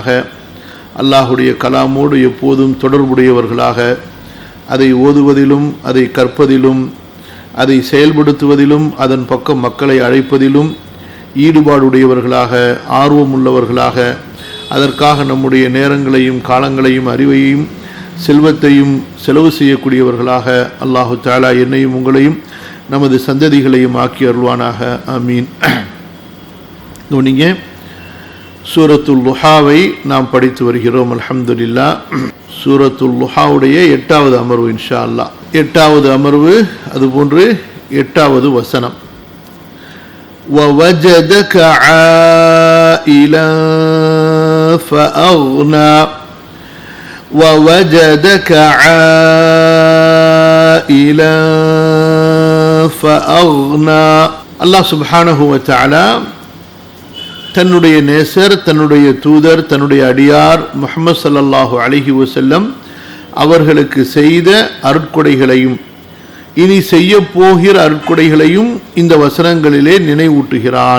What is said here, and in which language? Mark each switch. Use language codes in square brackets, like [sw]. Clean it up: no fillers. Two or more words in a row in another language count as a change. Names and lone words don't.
[ta] அல்லாஹுடைய கலாமோடு எப்போதும் தொடர்புடையவர்களாக அதை ஓதுவதிலும் அதை கற்பதிலும் அதை செயல்படுத்துவதிலும் அதன் பக்கம் மக்களை அழைப்பதிலும் ஈடுபாடுடையவர்களாக ஆர்வமுள்ளவர்களாக அதற்காக நம்முடைய நேரங்களையும் காலங்களையும் அறிவையும் செல்வத்தையும் செலவு செய்யக்கூடியவர்களாக [ar] الله تعالى [ta] என்னையும் உங்களையும் நமது சந்ததிகளையும் ஆக்கி அருள்வானாக. ஆமீன். நீங்கள் சூரத்துல் லுஹாவை நாம் படித்து வருகிறோம். அல்ஹம்துலில்லாஹ். சூரத்துல் லுஹாவுடைய 8வது அமர்வு [ar] إن شاء الله. [ta] 8வது அமர்வு அதுபோன்று 8வது வசனம். [ar] وَوَجَدَكَ عَائِلًا فَأَغْنَى وَوَجَدَكَ عَائِلًا فَأَغْنَى. [ta] அல்லாஹ் [ar] سبحانه وتعالى [ta] தன்னுடைய நேசர், தன்னுடைய தூதர், தன்னுடைய அடியார் முஹம்மது [ar] صلى الله عليه وسلم [ta] அவர்களுக்கு செய்த அருட்கொடைகளையும் இனி செய்ய போகிற அருட்கொடைகளையும் இந்த வசனங்களிலே நினைவூட்டுகிறான்.